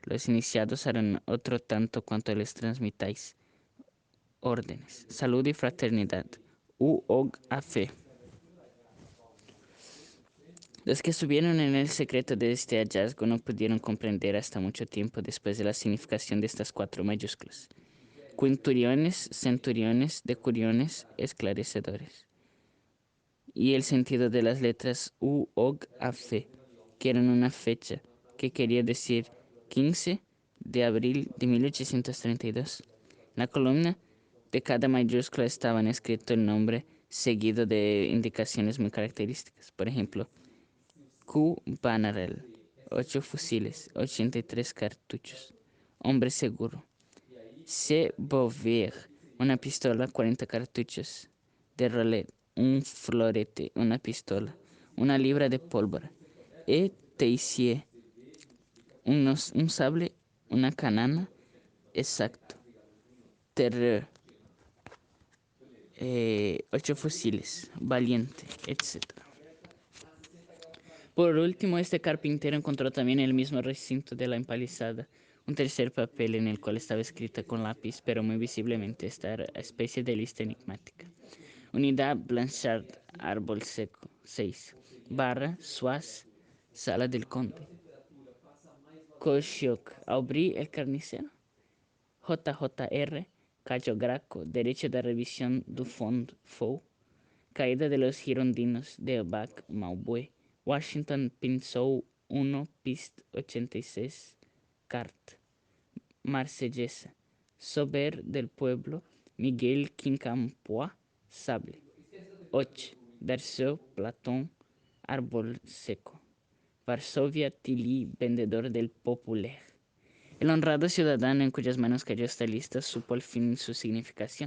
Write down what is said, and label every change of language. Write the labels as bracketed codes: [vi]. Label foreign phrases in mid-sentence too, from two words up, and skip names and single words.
[es] Los iniciados harán otro tanto cuanto les transmitáis órdenes. Salud y fraternidad. U-Og A-Fe. Los que estuvieron en el secreto de este hallazgo no pudieron comprender hasta mucho tiempo después de la significación de estas 4 mayúsculas. Quinturiones, centuriones, decuriones, esclarecedores. Y el sentido de las letras U, Og, A, Fe, que eran una fecha, que quería decir 15 de abril de 1832. En la columna de cada mayúscula estaban escrito el nombre, seguido de indicaciones muy características. Por ejemplo, Q. Bannerel, 8 fusiles, 83 cartuchos. Hombre seguro. C. Bouvier, una pistola, 40 cartuchos. De Rolet, un florete, una pistola, una libra de pólvora. E. Teissier, un sable, una canana, exacto. Terreur, 8 fusiles, valiente, etc. Por último, este carpintero encontró también en el mismo recinto de la empalizada un tercer papel en el cual estaba escrita con lápiz, pero muy visiblemente, esta especie de lista enigmática. Unidad Blanchard, árbol seco, 6. Barra, Suaz, sala del conde. Cochoc, Aubry, el carnicero. JJR, Cayo Graco, derecho de revisión [fr] du Fond Fou. [es] Caída de los girondinos de Bac Maubue. Washington Pinzou 1 Pist 86 Cart. Marsellesa. Sober del pueblo. Miguel Quincampoix Sable. 8. Darceau Platón Árbol seco. Varsovia Tilly vendedor del Populaire. El honrado ciudadano en cuyas manos cayó esta lista supo al fin su significación.